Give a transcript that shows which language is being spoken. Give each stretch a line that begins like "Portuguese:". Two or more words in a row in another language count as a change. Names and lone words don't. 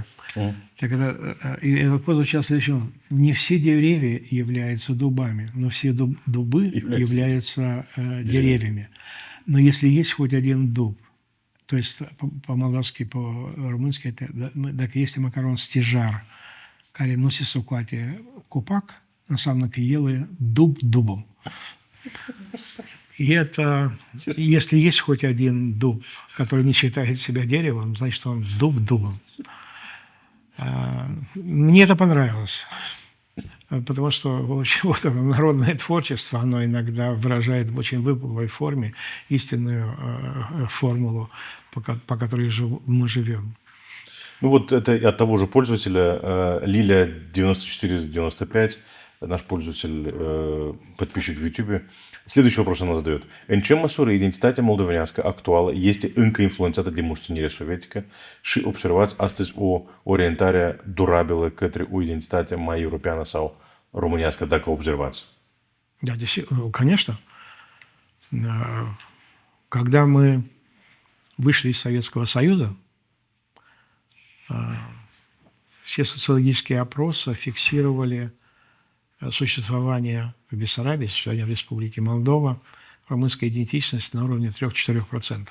Russian: Так и этот пост звучал следующим. Не все деревья являются дубами, но все дубы являются деревьями. Но если есть хоть один дуб, то есть по-молдавски, по-румынски, так если
Romanian: măcar un stejar, care nu se socoate copac, înseamnă că el e
Russian: дуб дубом. И это, если есть хоть один дуб, который не считает себя деревом, значит, он дуб дубом. Мне это понравилось, потому что вот это народное творчество, оно иногда выражает в очень выпуклой форме истинную формулу, по которой мы живем. Ну вот это от того же пользователя, Lilia9495, наш пользователь, подписчик в YouTube. Следующий вопрос она задает.
Romanian: În ce măsură identitatea moldovenească actuală este încă influențată de moștenirea sovietică și observați astăzi o orientare durabilă către o identitate mai europeană sau românească, dacă observați?
Russian: Да, конечно. Когда мы вышли из Советского Союза, все социологические опросы фиксировали существование в Бессарабии, сегодня в Республике Молдова, румынской идентичности на уровне 3-4%.